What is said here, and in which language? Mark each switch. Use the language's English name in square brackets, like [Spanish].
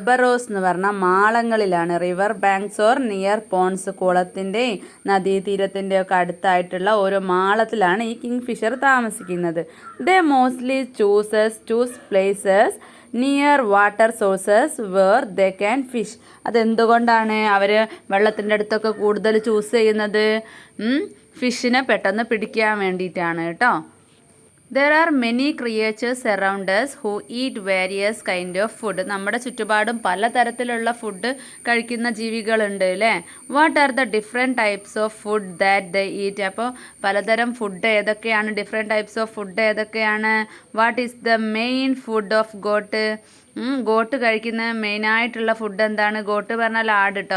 [Malayalam] ബറോസ് എന്ന് പറഞ്ഞാൽ മാളങ്ങളിലാണ്. [English] river banks or near ponds, [Malayalam] കുളത്തിൻ്റെയും നദീതീരത്തിൻ്റെ ഒക്കെ അടുത്തായിട്ടുള്ള ഓരോ മാളത്തിലാണ് ഈ കിങ് ഫിഷർ താമസിക്കുന്നത്. [English] They mostly choose places near water sources where they can fish. [Malayalam] അതെന്തുകൊണ്ടാണ് അവർ വെള്ളത്തിൻ്റെ അടുത്തൊക്കെ കൂടുതൽ ചൂസ് ചെയ്യുന്നത്? ഫിഷിനെ പെട്ടെന്ന് പിടിക്കാൻ വേണ്ടിയിട്ടാണ് കേട്ടോ. [English] There are many creatures around us who eat various kind of food. [Malayalam] നമ്മുടെ ചുറ്റുപാടും പലതരത്തിലുള്ള ഫുഡ് കഴിക്കുന്ന ജീവികളുണ്ട് അല്ലേ. [English] What are the different types of food that the eat? [Malayalam] അപ്പോൾ പലതരം ഫുഡ് ഏതൊക്കെയാണ്? [English] Different types of food ഏതൊക്കെയാണ്? What is the main food of goat? [Malayalam] Got കഴിക്കുന്ന മെയിനായിട്ടുള്ള ഫുഡ് എന്താണ്? ഗോട്ട് പറഞ്ഞാൽ ആട് കേട്ടോ.